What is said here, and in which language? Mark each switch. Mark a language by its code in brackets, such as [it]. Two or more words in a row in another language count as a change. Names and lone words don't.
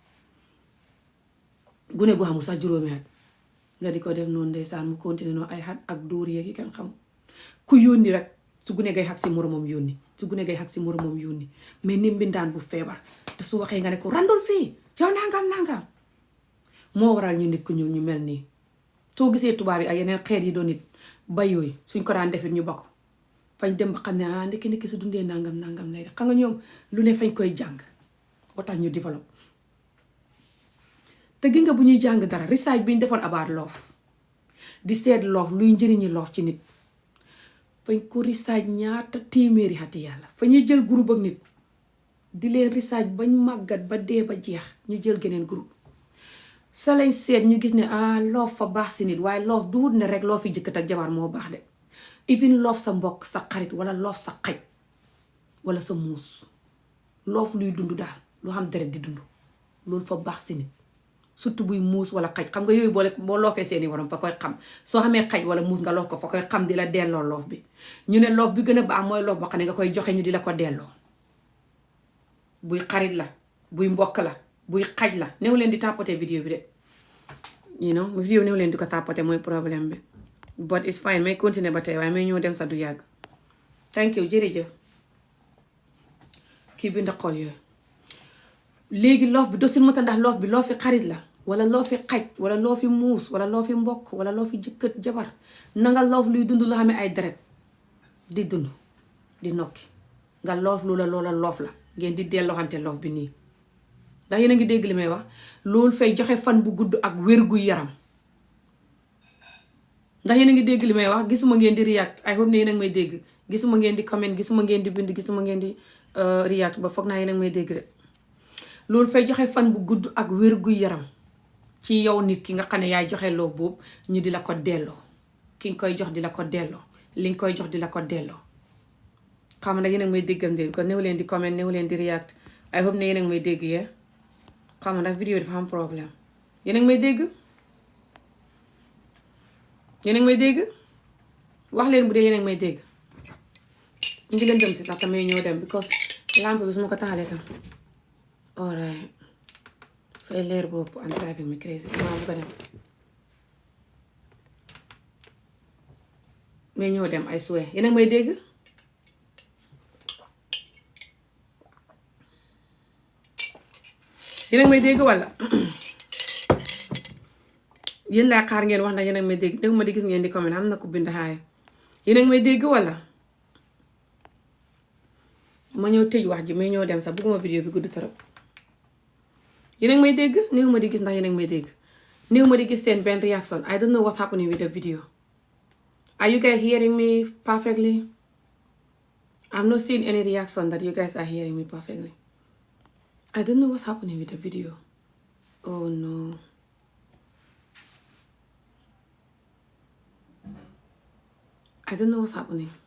[wo] gune gu xamul sax juróomi at nga di ko def noonu ndeysaan mu continué noonu ay xat ak dóor yeeg yi kenn xam ku yónni rek su gune gay xag si moromam yónni su gune gay xag si moromam yónni mais ni mbindaan bu feebar te su waxee nga ne ko randul fii yow nangam moo waral ñu nit ku ñu mel nii soo gisee tubaab yi ak yeneen xeet yi doon nit bay yooyu suñ ko daan defit ñu bakko fañ dem ba xam ne ndekki su dundee nangam lay def xam nga ñoom lu ne fañ koy jàng boo tax ñu développe te gi nga bu ñuy jàng dara research bi ñu defoon [en] about love [wo] di seet love luy njëriñi love ci nit fañ ko research ñaata téeméeri xati yàlla fa ñuy jël groupe ak nit di leen research bañ màggat ba dee ba jeex ñu jël geneen groupe sa lañ seet ñu gis ne love fa baax si nit waaye love du wut ne rek loo fi jëkkat ak jabar moo baax de even love sa mbokk sa xarit wala love sa xaj wala sa muus love luy dund daal loo xam deret di dund loolu fa baax si nit surtout buy muus wala xaj xam nga yooyu boo loofee seeni waram fa koy xam soo xamee xaj wala muus nga loof ko fa koy xam di la delloo loof bi ñu ne loof bi gën a baax mooy loof boo xam ne nga koy joxe ñu di la ko delloo buy xarit la buy mbokk la buy xaj la néew leen di tapoter vidéo bi de vidéo néew leen di ko tapoter mooy problème bi [en] but it's fine [wo] may continuer ba tey waaye may ñëw dem sa du yàgg [en] thank you [wo] jërëjëf kii bi ndax xool yooyu léegi loof bi dosin mata ndax loof bi loo fi xarit la wala loo fi xaj wala loo fi muus wala loo fi mbokk wala loo fi jëkkët jabar nanga loof luy dund loo xam ne ay deret di dund di nokki nga loof loola loof la ngeen di delloxante loof bi nii ndax yéen a ngi dégg li may wax loolu fay joxe fan bu gudd ak wér gu yaram ndax yéen a ngi dégg li may wax gisuma ngeen di react [en] I hope [wo] ne yéen a ngi may dégg gisuma ngeen di comment gisuma ngeen di bind gisuma ngeen di react ba foog naa yéen a ngi may dégg de loolu fay joxe fan bu gudd ak wér gu yaram ci yow nit ki nga xam ne yaay joxe loo boobu ñu di la ko delloo ki nga koy jox di la ko delloo li nga koy jox di la ko delloo xam na yéen a ngi may déggam de kon néew leen di comment néew leen di react [en] I hope [wo] ne yéen a ngi may dégg yee xam ndax vidéo dafa am problème yéen a ngi may dégg yéen a ngi may dégg wax leen bu dee yéen a ngi may dégg ngi leen dem si sax tamit ñoo dem because lampe bi su ma ko taalee tam alright fay leer bopp [en] and driving me crazy [wo] maa bu ko dem mais ñoo dem ay suwe yéen a ngi may dégg yéen a ngi may dégg walla yéen laa xaar ngeen wax ndax yéen a ngi may dégg dégg ma di gis ngeen di comment am na ko bind xaay yéen a ngi may dégg walla ma ñëw tëj wax ji mais ñoo dem sax bëgguma vidéo bi gudd trop yéen a ngi may dégg néew ma di gis ndax yéen a ngi may dégg néew ma di gis seen benn reaction [en] I don't know what's happening with the video. Are you guys hearing me perfectly? I'm not seeing any reaction that you guys are hearing me perfectly. I don't know what's happening with the video. Oh no. I don't know what's happening.